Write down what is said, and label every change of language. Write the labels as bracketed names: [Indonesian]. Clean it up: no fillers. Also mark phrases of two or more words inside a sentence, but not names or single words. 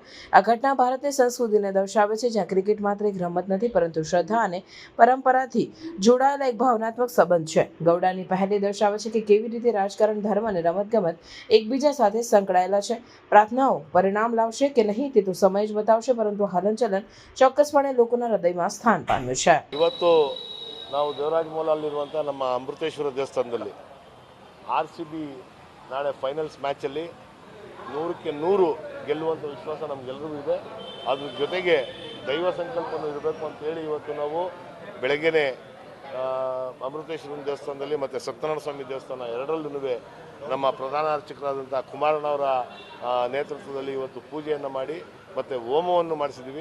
[Gujarati] આ ઘટના ભારતની સંસ્કૃતિને દર્શાવે છે, જ્યાં ક્રિકેટ માત્ર એક રમત નથી, પરંતુ શ્રદ્ધા અને પરંપરાથી જોડાયેલા એક ભાવનાત્મક સંબંધ છે। ગૌડાની પહેલી દર્શાવે છે કે કેવી રીતે રાજકારણ, ધર્મ અને રમતગમત એકબીજા સાથે સંકળાયેલા છે। પ્રાર્થનાઓ પરિણામ લાવશે કે નહીં તે તો સમય જ બતાવશે, પરંતુ હલનચલન ચોક્કસપણે લોકોના હૃદયમાં સ્થಾನ પામ્યું છે। [Kannada] ಇವತ್ತು ನಾವು ದೇವರಾಜಮೌಲಲ್ಲಿರುವಂಥ ನಮ್ಮ ಅಮೃತೇಶ್ವರ ದೇವಸ್ಥಾನದಲ್ಲಿ ಆರ್.ಸಿ.ಬಿ ನಾಳೆ ಫೈನಲ್ಸ್ ಮ್ಯಾಚಲ್ಲಿ 100ಕ್ಕೆ 100 ಗೆಲ್ಲುವಂಥ ವಿಶ್ವಾಸ ನಮಗೆಲ್ಲರಿಗೂ ಇದೆ। ಅದ್ರ ಜೊತೆಗೆ ದೈವ ಸಂಕಲ್ಪನೂ ಇರಬೇಕು ಅಂತೇಳಿ ಇವತ್ತು ನಾವು ಬೆಳಗ್ಗೆನೇ ಅಮೃತೇಶ್ವರನ ದೇವಸ್ಥಾನದಲ್ಲಿ ಮತ್ತು ಸತ್ಯನಾರಾಯಣ ಸ್ವಾಮಿ ದೇವಸ್ಥಾನ ಎರಡರಲ್ಲೂ ನಮ್ಮ ಪ್ರಧಾನ ಅರ್ಚಕರಾದಂಥ ಕುಮಾರಣ್ಣವರ ನೇತೃತ್ವದಲ್ಲಿ ಇವತ್ತು ಪೂಜೆಯನ್ನು ಮಾಡಿ ಮತ್ತು ಹೋಮವನ್ನು ಮಾಡಿಸಿದ್ದೀವಿ।